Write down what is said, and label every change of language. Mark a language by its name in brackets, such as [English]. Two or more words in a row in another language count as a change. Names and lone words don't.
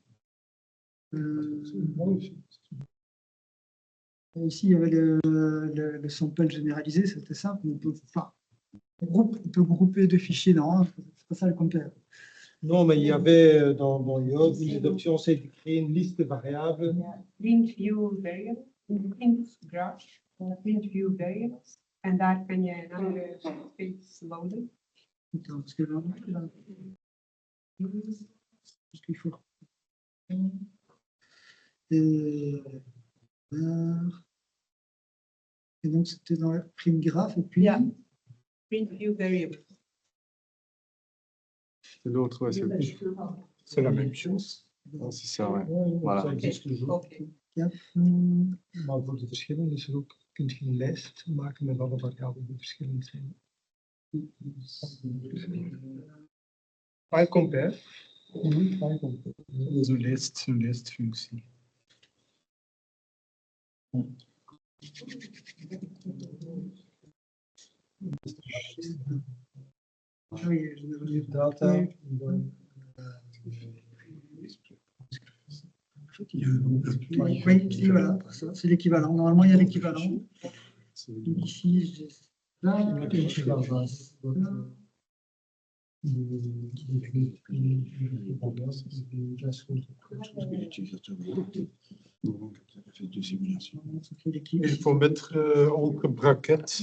[French] Ici, il y avait le sample généralisé, c'était simple. On peut grouper deux fichiers dans un, c'est pas ça le compare. Non, mais il y avait dans Yod, une option, c'est de créer une liste de variables. [English] Print view variables, print graph, print view variables. [Dutch] En daar kan je een andere space loaden. [French] Parce que là, ce qu'il faut. Et donc, c'était dans le [English] print graph. [French] Et puis. [English] Ja. Print view variables. [French] C'est l'autre, ouais, C'est la même chose. c'est ça, ouais. Voilà. Ça existe toujours. Okay. [Dutch] Maar voor de verschillen is er ook, kun je een lijst maken met alle variabelen die verschillend zijn. PyCompare. PyCompare. Dat is een lijstfunctie. Data. [French] Oui, voilà, c'est l'équivalent. Normalement, il y a l'équivalent. Ici, j'ai ça. Il faut mettre entre brackets.